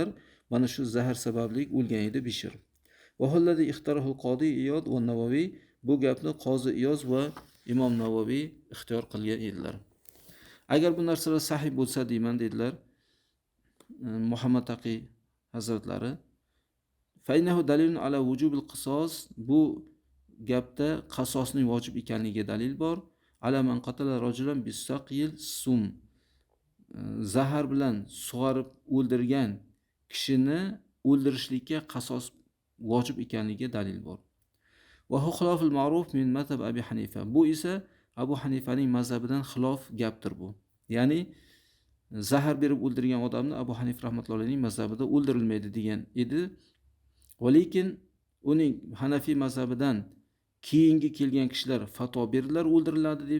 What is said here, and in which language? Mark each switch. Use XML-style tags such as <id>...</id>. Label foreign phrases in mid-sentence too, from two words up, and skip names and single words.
<uz>Mana shu zahar sababli o'lgan edi Bishr.</uz> <ar>وهذا الذي اختاره القاضي عياض والنووي,</ar> <uz>bu gapni qozi Iyoz va Imom Navoviy ixtiyor qilgan edilar. Agar bu narsalar sahih bo'lsa deyman dedilar Muhammad Taqiy hazratlari.</uz> <ar>فإنه دليل على وجوب القصاص,</ar> <uz>bu gapda qasosning vojib ekanligiga dalil bor.</uz> <ar>على من قتل رجلا بسقي السم,</ar> <uz>zahar bilan sug'arib o'ldirgan kishini o'ldirishlikka qasos vojib ekanligiga dalil bor.</uz> <ar>وهو خلاف المعروف من مذهب أبي حنيفة.</ar> <uz>Bu esa Abu Hanifaning mazhabidan xilof gapdir bu. Ya'ni zahar berib o'ldirgan odamni Abu Hanif rahmatullohi alayhining mazhabida o'ldirilmaydi degan edi. Va lekin uning Hanafiy mazhabidan keyingi kelgan kishilar fatvo berdilar o'ldiriladi deb.</uz>